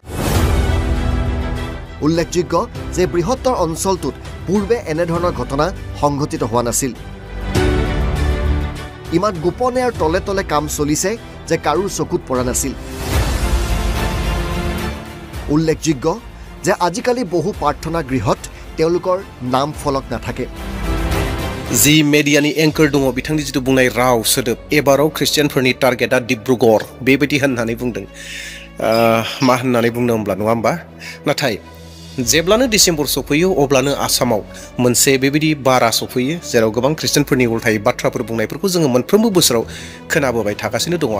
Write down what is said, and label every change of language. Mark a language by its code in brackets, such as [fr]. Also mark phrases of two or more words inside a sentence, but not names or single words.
[as] উল্লেখযোগ্য যে বৃহত্তৰ অঞ্চলটোত পূৰ্বে এনেধৰণৰ ঘটনা সংঘটিত হোৱা নাছিল। ইমান গোপনে আৰু তলে তলে কাম চলিছে যে কাৰোৰ চকুত পৰা নাছিল। উল্লেখযোগ্য যে আজিকালি বহু প্ৰাৰ্থনা গৃহত তেওঁলোকৰ নাম ফলক নাথাকে। [brx] जि मेडियानि एंकर दङ बिथांनि जितु बुंनाय राव सोदोब एबाराव ख्रिस्टियानफोरनि टार्गेटआ डिब्रुगड़ बेबायदि होननानै बुंदों। मा होननानै बुंनो होमब्ला नङा होमबा? नाथाय जेब्लानो डिसेम्बर सफैयो अब्लानो आसामाव मोनसे बेबायदि बारा सफैयो जेराव गोबां ख्रिस्टियानफोरनि उल्थायै बाथ्राफोर बुंनायफोरखौ जोङो मोनफ्रोमबो बोसोराव खोनाबोबाय थागासिनो दङ।